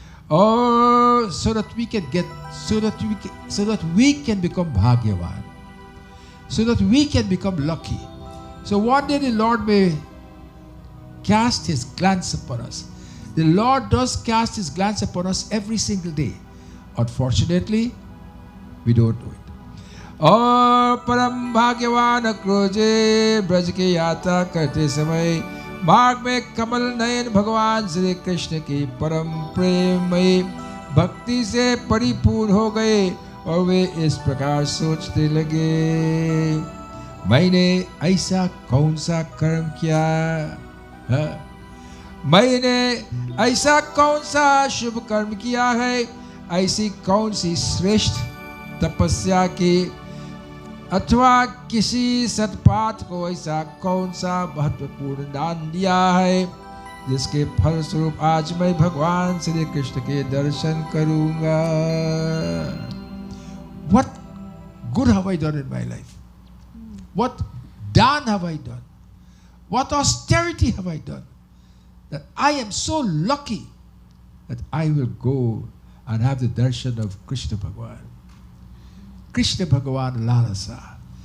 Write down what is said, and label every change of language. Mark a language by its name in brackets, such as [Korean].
[English] Oh, so that we can become Bhagyavan, so that we can become lucky. So one day the Lord may cast His glance upon us. The Lord does cast His glance upon us every single day. Unfortunately, we don't do it. [Hindi] और परम भाग्यवान क्रोजे ब्रज के यात्रा करते समय मार्ग में कमल नयन भगवान श्री कृष्ण की परम प्रेममयी भक्ति से परिपूर्ण हो गए और वे इस प्रकार सोचते लगे, मैंने ऐसा कौन सा कर्म किया है, मैंने ऐसा कौन सा शुभ कर्म किया है, ऐसी कौन सी श्रेष्ठ तपस्या की, अथवा किसी सत्पाठ को ऐसा कौन सा महत्वपूर्ण दान दिया है जिसके फलस्वरूप आज मैं भगवान श्री कृष्ण के दर्शन करूंगा. [English] What good have I done in my life? What daन have I done? What austerity have I done? That I am so lucky that I will go and have the darshan of Krishna Bhagwan. Krishna Bhagwan Lalasa.